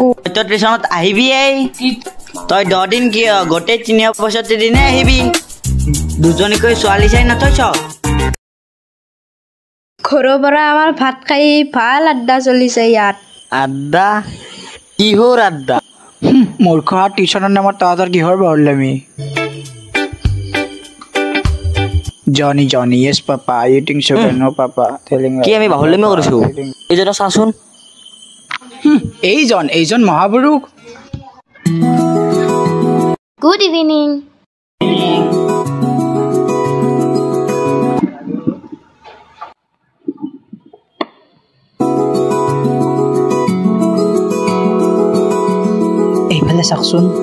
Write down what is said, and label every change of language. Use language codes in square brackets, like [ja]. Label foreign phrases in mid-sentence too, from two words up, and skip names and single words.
[as] তই টিউচনত আহিবি তই 10 দিন কিয় গোটেই 365 দিনে আহিবি দুজনীকৈ ছোৱালী চাই নথৈছ ঘৰৰ পৰা আমাৰ ভাত খাই ভাল আড্ডা চলিছে ইয়াত আড্ডা কিহৰ আড্ডা মূৰ্খ টিউচনৰ নামত তহঁতৰ কিহৰ বাহুল্যামি [en] Johnny, yes, Papa. Eating sugar, no, Papa. Telling [as] কি আমি বাহুল্যামি কৰিছো এইজনৰ চাচোন এইজন মহাপুৰুষ [en] Good evening. [as] এইফালে চাকচোন